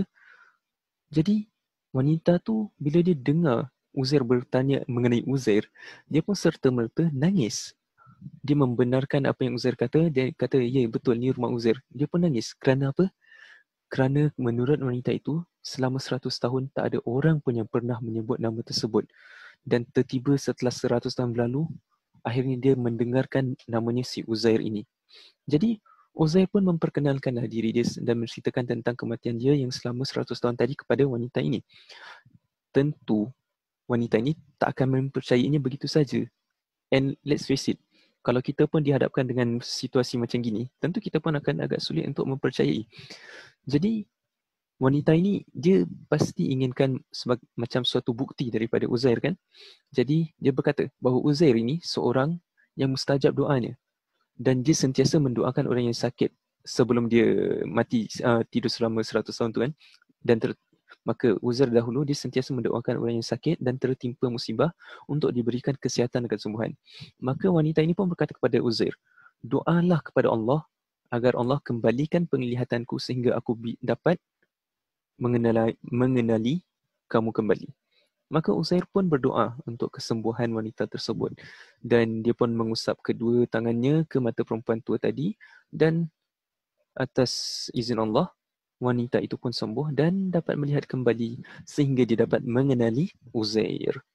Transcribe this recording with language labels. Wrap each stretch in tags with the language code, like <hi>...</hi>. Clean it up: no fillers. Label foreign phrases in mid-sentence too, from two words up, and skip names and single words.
<ms>Jadi wanita tu bila dia dengar Uzair bertanya mengenai Uzair, dia pun serta-merta nangis. Dia membenarkan apa yang Uzair kata. Dia kata, ya betul, ni rumah Uzair. Dia pun nangis. Kerana apa? Kerana menurut wanita itu, selama 100 tahun tak ada orang pun yang pernah menyebut nama tersebut. Dan tertiba setelah 100 tahun berlalu, akhirnya dia mendengarkan namanya si Uzair ini. Jadi, Uzair pun memperkenalkanlah diri dia dan menceritakan tentang kematian dia yang selama 100 tahun tadi kepada wanita ini. Tentu, wanita ini tak akan mempercayainya begitu saja.</ms> <en>And let's face it,</en> <ms>kalau kita pun dihadapkan dengan situasi macam gini, tentu kita pun akan agak sulit untuk mempercayai. Jadi, wanita ini dia pasti inginkan macam suatu bukti daripada Uzair kan. Jadi, dia berkata bahawa Uzair ini seorang yang mustajab doanya. Dan dia sentiasa mendoakan orang yang sakit sebelum dia mati, tidur selama 100 tahun tu kan. Dan maka Uzair dahulu dia sentiasa mendoakan orang yang sakit dan tertimpa musibah untuk diberikan kesihatan dan kesembuhan. Maka wanita ini pun berkata kepada Uzair, doalah kepada Allah agar Allah kembalikan penglihatanku sehingga aku dapat mengenali kamu kembali. Maka Uzair pun berdoa untuk kesembuhan wanita tersebut. Dan dia pun mengusap kedua tangannya ke mata perempuan tua tadi. Dan atas izin Allah, wanita itu pun sembuh dan dapat melihat kembali sehingga dia dapat mengenali Uzair.</ms>